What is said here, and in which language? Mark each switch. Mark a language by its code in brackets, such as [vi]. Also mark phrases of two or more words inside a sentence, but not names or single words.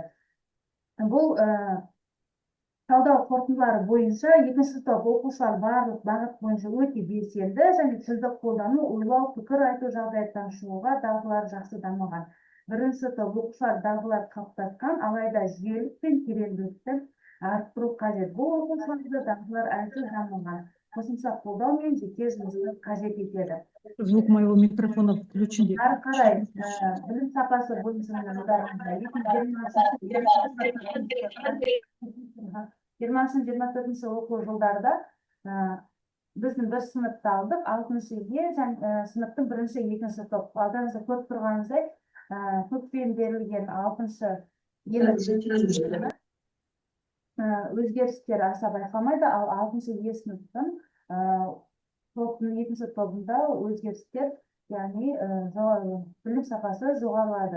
[kk] Бұл талдау қорытындылары бойынша екінші топ оқушылар барлық бағыт бойынша өте белсенді және тілді қолдану, ойлау, пікір айту, жағдаяттан шығуға дағдылары жақсы дамыған. бірінші топ оқушылар дағдылар қалыптасқан, алайда жүйелік пен тереңдікті арттыру қажет. Бұл оқушыларды дағдылар әлсіз дамыған, қосымша қолдау мен жеке жұмысты қажет етеді. [ru] Звук моего микрофона включен. [kk] Ары қарай білім сапасы бойынша 20-24 оқу жылдарда біздің бір сыныпты алдық, 6-ге сыныптың бірінші, екінші топ. Алдарыңызда көріп тұрғаныңыздай, көкпен берілген 6-шы өзгерістер аса байқалмайды, ал 6-шы сыныптың топтың екінші тобында өзгерістер, яғни білім сапасы жоғарылады.